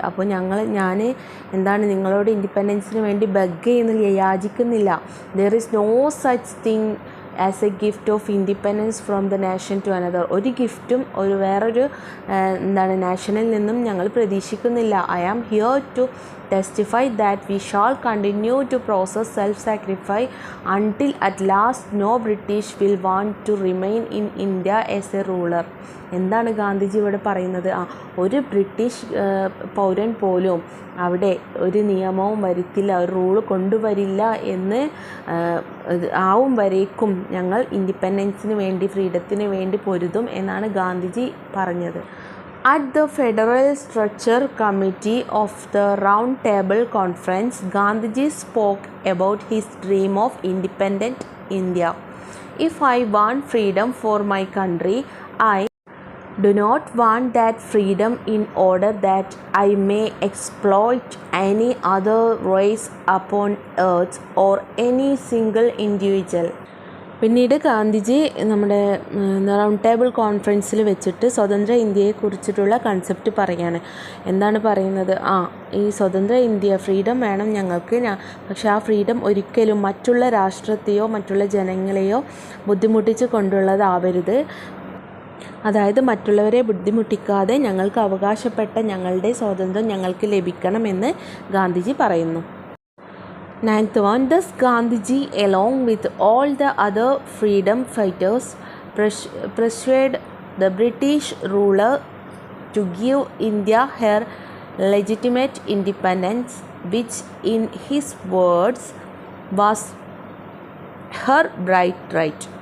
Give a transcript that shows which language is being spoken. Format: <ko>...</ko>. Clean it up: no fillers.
<ml>അപ്പോൾ ഞാൻ നിങ്ങളോട് ഇൻഡിപെൻഡൻസിന് വേണ്ടി ബഗ് ചെയ്യുന്നില്ല, യാചിക്കുന്നില്ല.</ml> <en>There is no such thing as a gift of independence from the nation to another.</en> <ml>ഒരു ഗിഫ്റ്റും വേറൊരു നാഷനിൽ നിന്നും ഞങ്ങൾ പ്രതീക്ഷിക്കുന്നില്ല.</ml> <en>I am here to testify that we shall continue to process self-sacrifice until at last no British will want to remain in India as a ruler.</en> <ml>എന്താണ് ഗാന്ധിജി ഇവിടെ പറയുന്നത്? ഒരു British പൗരൻ പോലും അവിടെ ഒരു നിയമവും വരുത്തില്ല, ഒരു റൂള് കൊണ്ടുവരില്ല എന്ന് ആവും വരേക്കും ഞങ്ങൾ ഇൻഡിപെൻഡൻസിന് വേണ്ടി, ഫ്രീഡത്തിന് വേണ്ടി പൊരുതും എന്നാണ് ഗാന്ധിജി പറഞ്ഞത്.</ml> <en>At the Federal Structure Committee of the Round Table Conference, Gandhiji spoke about his dream of independent India. If I want freedom for my country, I do not want that freedom in order that I may exploit any other race upon earth or any single individual.</en> <ml>പിന്നീട് ഗാന്ധിജി നമ്മുടെ round table കോൺഫറൻസിൽ വെച്ചിട്ട് സ്വതന്ത്ര ഇന്ത്യയെക്കുറിച്ചിട്ടുള്ള concept പറയാണ്. എന്താണ് പറയുന്നത്? ഈ സ്വതന്ത്ര ഇന്ത്യ, ഫ്രീഡം വേണം ഞങ്ങൾക്ക്, പക്ഷെ ആ ഫ്രീഡം ഒരിക്കലും മറ്റുള്ള രാഷ്ട്രത്തെയോ മറ്റുള്ള ജനങ്ങളെയോ ബുദ്ധിമുട്ടിച്ച് കൊണ്ടുള്ളതാവരുത്. അതായത് മറ്റുള്ളവരെ ബുദ്ധിമുട്ടിക്കാതെ ഞങ്ങൾക്ക് അവകാശപ്പെട്ട ഞങ്ങളുടെ സ്വാതന്ത്ര്യം ഞങ്ങൾക്ക് ലഭിക്കണമെന്ന് ഗാന്ധിജി പറയുന്നു.</ml> <en>9th one, thus Gandhiji, along with all the other freedom fighters, persuaded the British ruler to give India her legitimate independence, which in his words was her birthright.</en>